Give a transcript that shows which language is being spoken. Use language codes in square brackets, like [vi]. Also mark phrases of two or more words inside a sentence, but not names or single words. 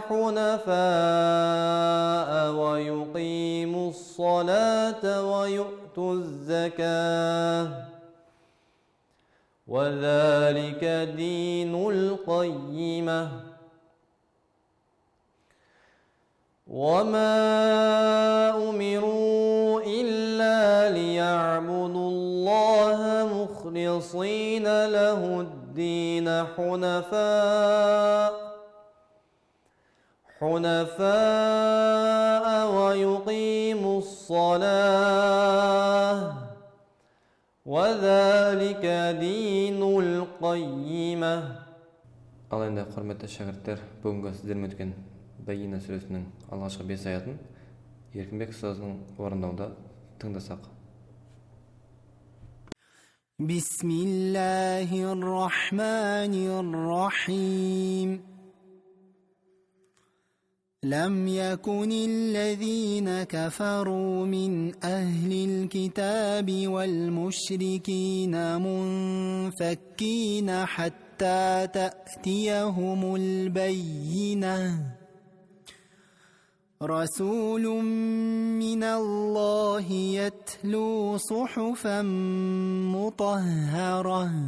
[ar] حنفاء ويقيموا الصلاة ويؤتوا الزكاة وذلك دين القيمة وما أمروا إلا ليعبدوا الله مخلصين له الدين حنفاء ويقيموا الصلاة وذلك دين القيمة. [kk] Ал енді құрметті шәкірттер, бүгінгі сіздермен өткен Байина сүресінің алғашқы 5 аятын Еркінбек ұстазының орындауында тыңдасақ. [ar] بسم الله الرحمن الرحيم. لم يكن الذين كفروا من أهل الكتاب والمشركين منفكين حتى تأتيهم البينة رسول من الله يتلو صحفا مطهرة